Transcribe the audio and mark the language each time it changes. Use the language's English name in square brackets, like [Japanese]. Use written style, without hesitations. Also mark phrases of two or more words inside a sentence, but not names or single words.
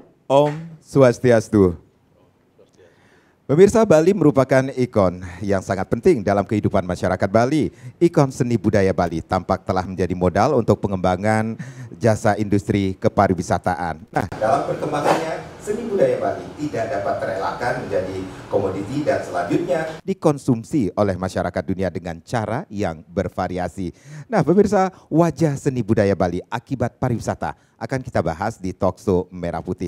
[Sanskrit] Om Swastiastu. [Indonesian] Pemirsa, Bali merupakan ikon yang sangat penting dalam kehidupan masyarakat Bali. Ikon seni budaya Bali tampak telah menjadi modal untuk pengembangan jasa industri kepariwisataan. Nah, dalam perkembangannya, seni budaya Bali tidak dapat terelakkan menjadi komoditi dan selanjutnya dikonsumsi oleh masyarakat dunia dengan cara yang bervariasi. Nah, pemirsa, wajah seni budaya Bali akibat pariwisata akan kita bahas di Talkshow Merah Putih.